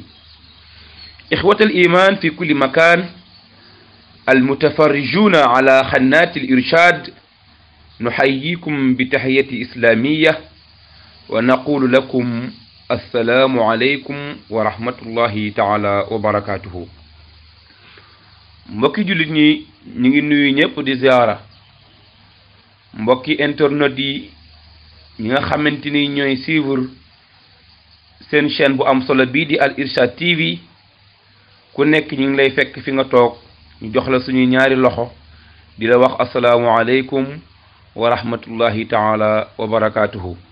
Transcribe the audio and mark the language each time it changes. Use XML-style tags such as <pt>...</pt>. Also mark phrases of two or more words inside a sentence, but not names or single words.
<ar>إخوة الإيمان في كل مكان المتفرجون على قناة الإرشاد نحييكم بتحية إسلامية ونقول لكم السلام عليكم ورحمة الله تعالى وبركاته.</ar> <wo>mbokki jullit ñi ñu ngi nuyu ñëpp di ziara mbokki internet yi ñi nga xamante ni ñooy suivre seen chaîne bu am solo bii di Al Irshad TV ku nekk ñu ngi lay fekk fi nga toog ñu jox la suñu ñaari loxo di la wax</wo> <ar>السلام عليكم ورحمة الله تعالى وبركاته.</ar>